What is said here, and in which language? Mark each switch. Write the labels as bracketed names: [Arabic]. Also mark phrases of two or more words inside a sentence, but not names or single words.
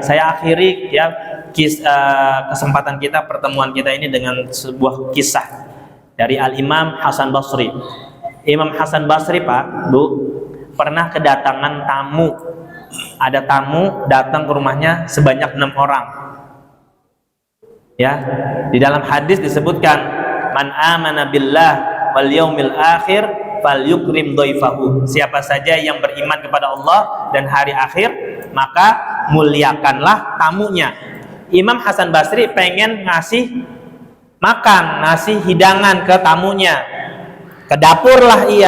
[Indonesian] Saya akhiri ya kesempatan kita, pertemuan kita ini dengan sebuah kisah dari Al-Imam Hasan Basri. Imam Hasan Basri, Pak, Bu, pernah kedatangan tamu. Ada tamu datang ke rumahnya sebanyak 6 orang. Ya, di dalam hadis disebutkan, [Arabic] من آمن بالله واليوم الآخر فليكرم ضيفه. [Indonesian] Siapa saja yang beriman kepada Allah dan hari akhir, maka muliakanlah tamunya. Imam Hasan Basri pengen ngasih makan, ngasih hidangan ke tamunya. Ke dapurlah ia.